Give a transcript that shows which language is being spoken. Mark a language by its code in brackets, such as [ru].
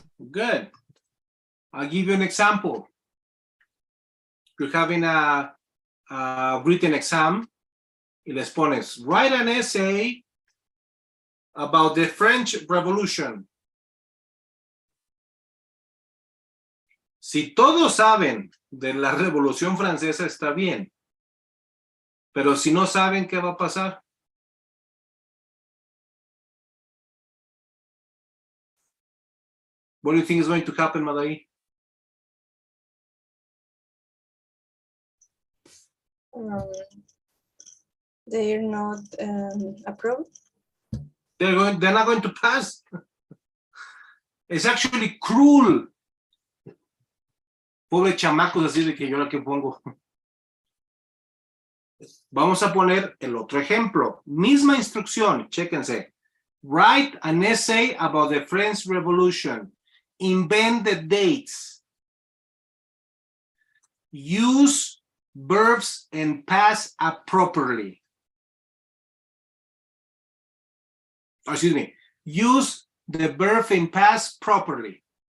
[en] Good. I'll give you an example. You're having a written exam [es] y les pones, [en] write an essay about the French Revolution. [es] Si todos saben de la Revolución Francesa, está bien. Pero si no saben, ¿qué va a pasar? [en] What do you think is going to happen, Madai? They're not approved. They're not going to pass. It's actually cruel. [es] Pobre chamacos, así de que yo la que pongo. Vamos a poner el otro ejemplo. Misma instrucción, chéquense. [en] Write an essay about the French Revolution. Invent the dates. Use verbs and past appropriately. Excuse me. Use the verb in past properly.